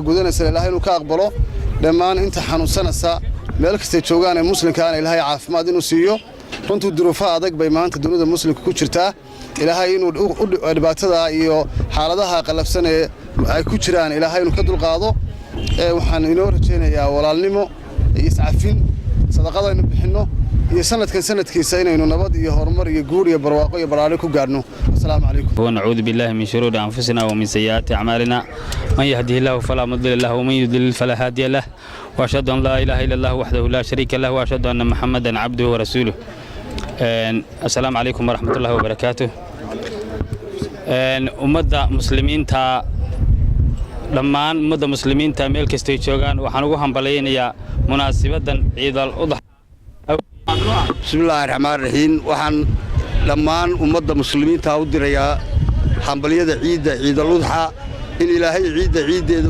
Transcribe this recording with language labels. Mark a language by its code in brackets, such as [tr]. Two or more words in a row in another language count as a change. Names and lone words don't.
[so] gudanaysa Ilaahay inuu ka aqbalo dhammaan inta xanuunsanaysa meel kasta joogaan ee muslimka aan Ilaahay caafimaad inuu siiyo runtii duruufaha adag bay maanta dunida muslimka ku jirtaa Ilaahay inuu dhibaatada iyo xaaladaha qalabsan ee ay ku jiraan Ilaahay inuu ka dulqaado waxaan inoo rajaynayaa walaalnimo iyo iscafin sadaqada inuu bixino iyo sanadkiisa inaynu nabad iyo horumar iyo guur iyo barwaaqo iyo baraare ku gaarno [ar] السلام عليكم ونعوذ بالله من شرور أنفسنا ومن سيئات أعمالنا من يهده الله فلا مضل له ومن يضلل فلا هادي له وأشهد أن لا إله إلا الله وحده لا شريك له وأشهد أن محمدا عبده ورسوله السلام عليكم ورحمة الله وبركاته [so] ummadda muslimiinta dhammaan ummadda muslimiinta meel kasta ay joogaan waxaan ugu hambaleynayaa munaasabadan ciidal udh [ar] بسم الله الرحمن الرحيم waxaan dhammaan ummadda muslimiinta u dirayaa hambaliyada ciidal udh in Ilaahay ciideeda